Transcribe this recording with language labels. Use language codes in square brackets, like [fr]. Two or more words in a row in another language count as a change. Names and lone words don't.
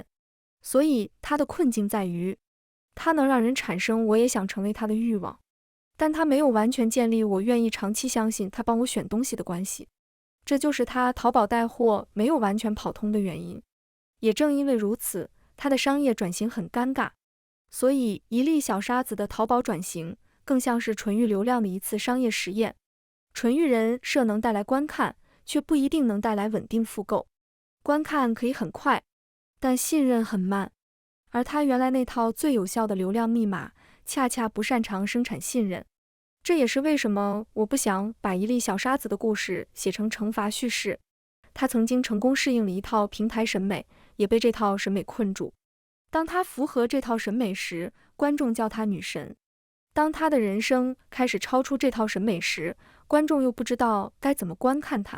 [zh] 所以它的困境在於，它能讓人產生我也想成為它的慾望，但它沒有完全建立我願意長期相信它幫我選東西的關係。這就是它淘寶帶貨沒有完全跑通的原因。也正因為如此，它的商業轉型很尷尬。所以一粒小沙子的淘寶轉型更像是純欲流量的一次商業實驗。純欲人設能帶來觀看，卻不一定能帶來穩定複購。觀看可以很快，但信任很慢。而他原來那套最有效的流量密碼，恰恰不擅長生產信任。這也是為什麼我不想把一粒小沙子的故事寫成懲罰敘事。他曾經成功適應了一套平台審美，也被這套審美困住。當他符合這套審美時，觀眾叫他女神；當他的人生開始超出這套審美時，觀眾又不知道該怎麼觀看他。